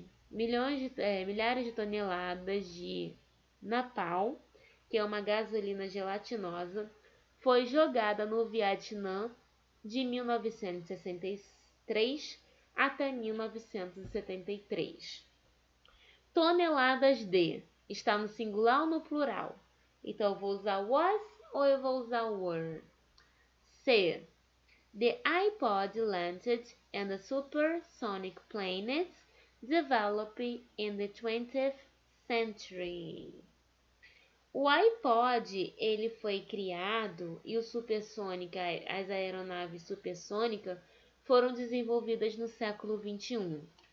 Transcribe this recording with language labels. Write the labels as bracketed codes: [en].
[pt] Milhares de toneladas de napalm, que é uma gasolina gelatinosa, foi jogada no Vietnã de 1963 até 1973. Toneladas de está no singular ou no plural? Então, eu vou usar was ou eu vou usar were? C. [en] The iPod landed in the supersonic planet developed in the 20th century. [pt] O iPod, ele foi criado e as aeronaves supersônicas foram desenvolvidas no século 21.